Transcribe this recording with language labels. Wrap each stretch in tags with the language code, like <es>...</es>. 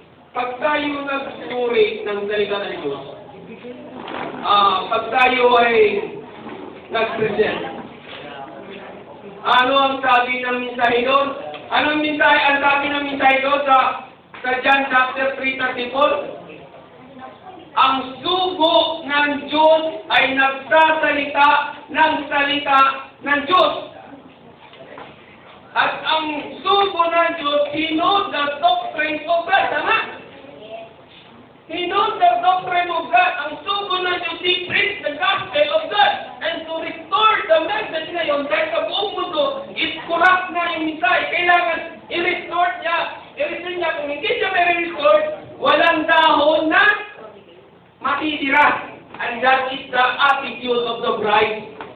<tl>Pag tayo nagsuri ng salita ng Diyos, pag tayo ay nag-present, ano ang sabi ng mensahe doon? Anong mensahe? Ang sabi ng mensahe doon sa John chapter 3:34? Ang sugo ng Diyos ay nagsasalita ng salita ng Diyos. At ang sugo ng Diyos,</tl> <en>He knows the doctrine of God. Tama? He knows the doctrine of God.</en> <tl>Ang sugo ng Diyos,</tl> <en>He preach the gospel of God. And to restore the message</en> <tl>na yun, dahil sa buong mundo, is corrupt na yung mensahe. Kailangan i-restore niya. I-restore niya. Kung hindi siya may restore, walang dahon na matitira.</tl> <en>And that is the attitude of the bride.</en>